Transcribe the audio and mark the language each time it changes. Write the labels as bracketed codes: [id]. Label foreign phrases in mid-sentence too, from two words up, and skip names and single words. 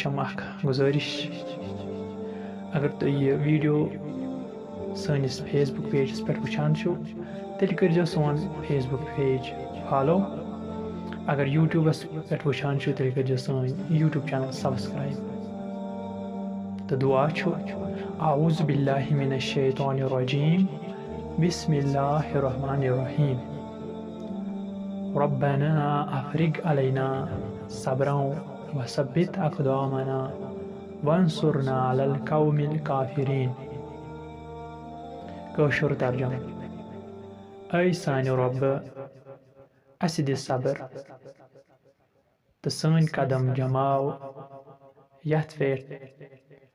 [ks] چھَم اکھ گُزٲرِش اگر تُہۍ یہِ ویٖڈیو سٲنِس فیس بُک پیجَس پٮ۪ٹھ وٕچھان چھِو تیٚلہِ کٔرۍزیو سون فیس بُک پیج فالو اگر یوٗٹیوٗبَس پٮ۪ٹھ وٕچھان چھِو تیٚلہِ کٔرۍزیو سٲنۍ یوٗٹیوٗب [en] channel subscribe [ks] تہٕ دُعا چھُ [ar] اعوذ باللہ من الشیطان الرجیم بسم اللہ الرحمن الرحیم ربنا افرغ علینا صبرا وثبت اقدامنا وانصرنا علی القوم الکافرین [ks] کٲشُر ترجمہٕ اے سانہِ رۄبہٕ اَسہِ دِ صبر تہٕ سٲنۍ قدم جماو یتھ پٮ۪ٹھ